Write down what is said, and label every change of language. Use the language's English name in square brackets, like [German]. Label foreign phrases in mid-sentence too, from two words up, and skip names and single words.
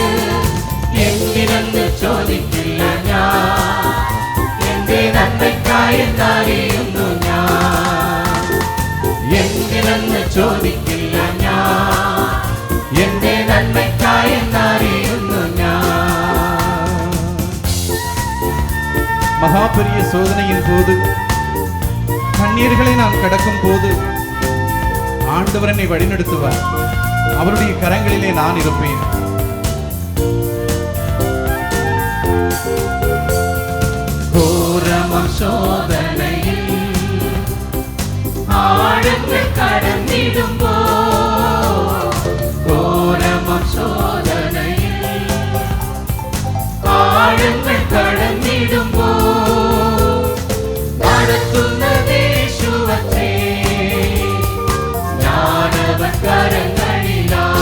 [Malayalam] എന്തിനെന്ന് ചോദിക്കില്ല ഞാൻ, എന്റെ നന്മയ്ക്കായി എന്നറിയുന്നു ഞാൻ. എന്തിനെന്ന് ചോദിക്കില്ല ഞാൻ, എന്റെ നന്മയ്ക്കായി എന്നറിയുന്നു ഞാൻ. [Tamil] மகாபெரிய சோதனையின் போது, கண்ணீர்களை நாம் கடக்கும் போது ஆண்டவர் என்னை வழிநடத்துவார். அவருடைய கரங்களிலே நான் இருப்பேன். [Malayalam] ഘോരമാം ശോധനയിൽ ആഴങ്ങൾ കടന്നിടുമ്പോ, ഘോരമാം ശോധനയിൽ ആഴങ്ങൾ കടന്നിടുമ്പോ, നടത്തുന്ന യേശുവത്രേ ഞാനവൻ കരങ്ങളിലാ.